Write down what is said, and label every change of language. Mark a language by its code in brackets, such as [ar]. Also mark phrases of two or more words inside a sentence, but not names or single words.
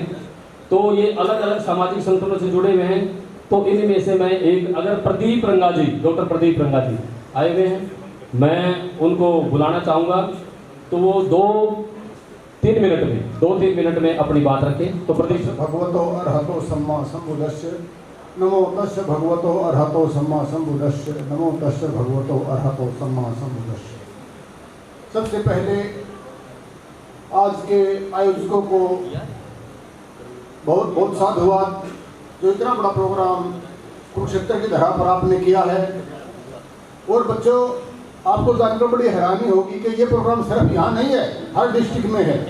[hi] तो ये अलग अलग सामाजिक संगठनों से जुड़े हुए हैं। तो इनमें से मैं एक, अगर प्रदीप रंगा जी, डॉक्टर प्रदीप रंगा जी आए हुए हैं, मैं उनको बुलाना चाहूँगा। तो वो 2-3 मिनट में अपनी बात रखें। तो प्रदीप। [pi] भगवतो अर्हतो सम्मा सम्बुद्धस्य, नमो तस्य भगवतो अर्हतो सम्मा सम्बुद्धस्य, नमो तस्य भगवतो अर्हतो सम्मा सम्बुद्धस्य। [hi] सबसे पहले आज के आयोजकों को बहुत बहुत साधुवाद, जो इतना बड़ा प्रोग्राम कुरुक्षेत्र की धरा पर आपने किया है। और बच्चों, आपको जानकर बड़ी हैरानी होगी कि ये प्रोग्राम सिर्फ यहाँ नहीं है, हर डिस्ट्रिक्ट में है।